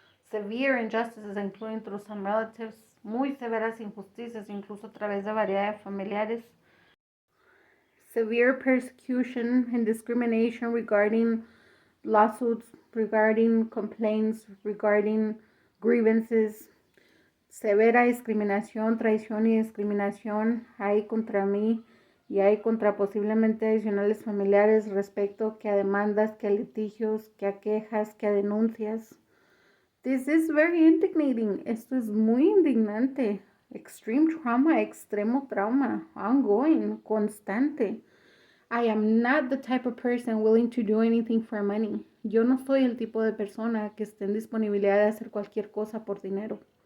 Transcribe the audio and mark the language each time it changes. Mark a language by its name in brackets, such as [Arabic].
[English] Severe injustices, including through some relatives. [Spanish] Muy severas injusticias, incluso a través de variedad de familiares. [English] Severe persecution and discrimination regarding lawsuits, regarding complaints, regarding grievances. [Spanish] Severa discriminación, traición y discriminación hay contra mí y hay contra posiblemente adicionales familiares respecto que a demandas, que a litigios, que a quejas, que a denuncias. [English] This is very indignating. [Spanish] Esto es muy indignante. [English] Extreme trauma, [Spanish] extremo trauma, [English] ongoing, [Spanish] constante. [English] I am not the type of person willing to do anything for money. [Spanish] Yo no soy el tipo de persona que esté en disponibilidad de hacer cualquier cosa por dinero.